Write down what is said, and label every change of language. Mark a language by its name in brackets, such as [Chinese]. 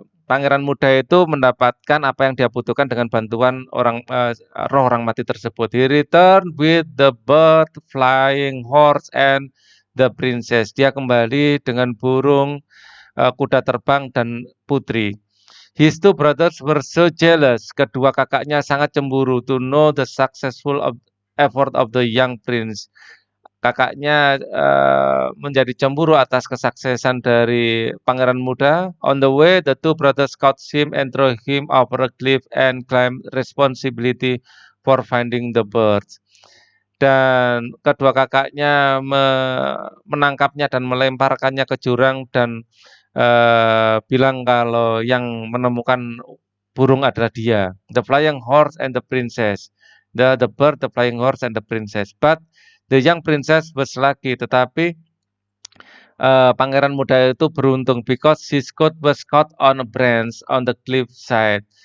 [Indonesian] Pangeran muda itu mendapatkan apa yang dia butuhkan dengan bantuan roh orang mati tersebut. [English] He returned with the bird, flying horse, and the princess. [Indonesian] Dia kembali dengan burung, kuda terbang, dan putri. [English] His two brothers were so jealous. [Indonesian] Kedua kakaknya sangat cemburu [English] to know the successful effort of the young prince. [Indonesian] Kakaknya menjadi cemburu atas kesuksesan dari pangeran muda. [English] On the way, the two brothers caught him and threw him over a cliff and claimed responsibility for finding the birds. [Indonesian] Dan kedua kakaknya menangkapnya dan melemparkannya ke jurang dan bilang kalau yang menemukan burung adalah dia. [English] The flying horse and the princess. The bird, the flying horse and the princess. But the young princess was lucky. [Indonesian] Tetapi pangeran muda itu beruntung [English] because his coat was caught on a branch on the cliff side.